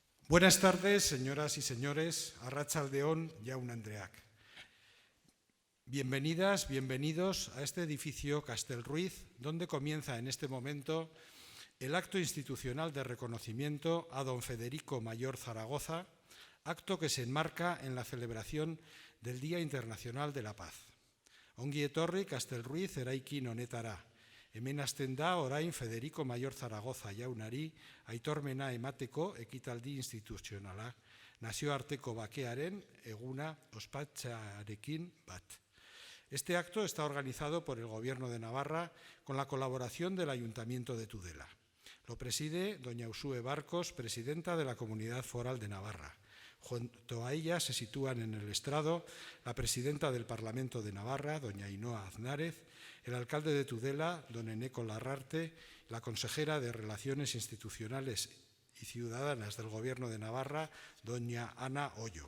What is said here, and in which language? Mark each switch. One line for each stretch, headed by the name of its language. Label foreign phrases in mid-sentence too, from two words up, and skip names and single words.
Spanish: Buenas tardes, señoras y señores,
Basque: arratsaldeon, jaun-andreak.
Spanish: Bienvenidas, bienvenidos a este edificio Castelruiz, donde comienza en este momento el acto institucional de reconocimiento a don Federico Mayor Zaragoza, acto que se enmarca en la celebración del Día Internacional de la Paz.
Basque: Ongi etorri Castelruiz eraikin honetara. Hemen hasten da orain Federico Mayor Zaragoza jaunari aitormena emateko ekitaldi instituzionala, nazioarteko bakearen eguna ospatzearekin bat.
Spanish: Este acto está organizado por el Gobierno de Navarra con la colaboración del Ayuntamiento de Tudela. Lo preside doña Uxue Barcos, presidenta de la Comunidad Foral de Navarra. Junto a ella se sitúan en el estrado la presidenta del Parlamento de Navarra, doña Ainhoa Aznárez, el alcalde de Tudela, don Eneko Larrarte, la consejera de Relaciones Institucionales y Ciudadanas del Gobierno de Navarra, doña Ana Hoyo.